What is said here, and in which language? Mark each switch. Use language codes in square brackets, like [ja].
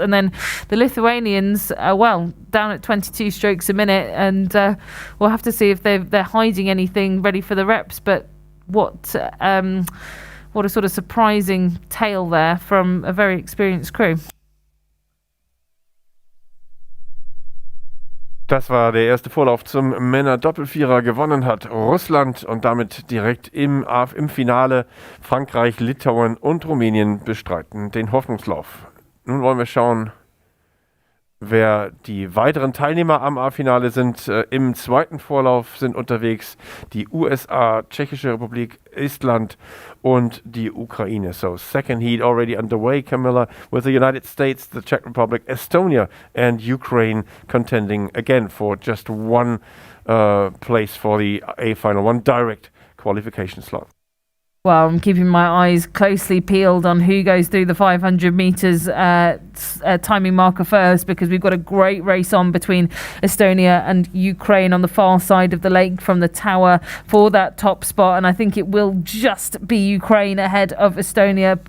[en] And then the Lithuanians, down at 22 strokes a minute, and we'll have to see if they're hiding anything ready for the reps. But what a sort of surprising tale there from a very experienced crew. [de] Das war der erste Vorlauf zum Männer-Doppelvierer. Gewonnen hat Russland und damit direkt im Finale Frankreich, Litauen und Rumänien bestreiten den Hoffnungslauf. Nun wollen wir schauen, Wer die weiteren Teilnehmer am A-Finale sind, im zweiten Vorlauf sind unterwegs die USA, Tschechische Republik, Estland und die Ukraine. [en] So second heat already underway, Camilla, with the United States, the Czech Republic, Estonia and Ukraine contending again for just one place for the A-final, one direct qualification slot. Well, I'm keeping my eyes closely peeled on who goes through the 500 metres timing marker first, because we've got a great race on between Estonia and Ukraine on the far side of the lake from the tower for that top spot. And I think it will just be Ukraine ahead of Estonia.